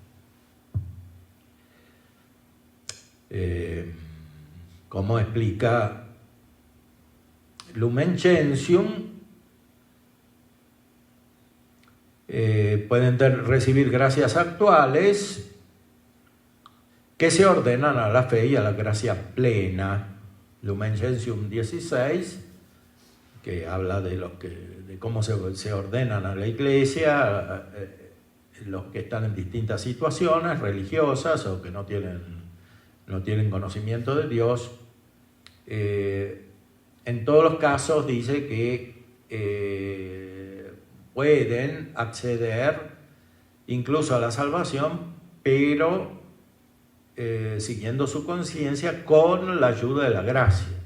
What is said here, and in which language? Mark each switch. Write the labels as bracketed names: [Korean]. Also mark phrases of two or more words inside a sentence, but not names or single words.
[Spanish] Como explica Lumen Gentium, pueden recibir gracias actuales que se ordenan a la fe y a la gracia plena. Lumen Gentium 16, que habla de cómo se ordenan a la Iglesia los que están en distintas situaciones religiosas o que no tienen conocimiento de Dios. En todos los casos dice que pueden acceder incluso a la salvación, pero siguiendo su conciencia con la ayuda de la gracia.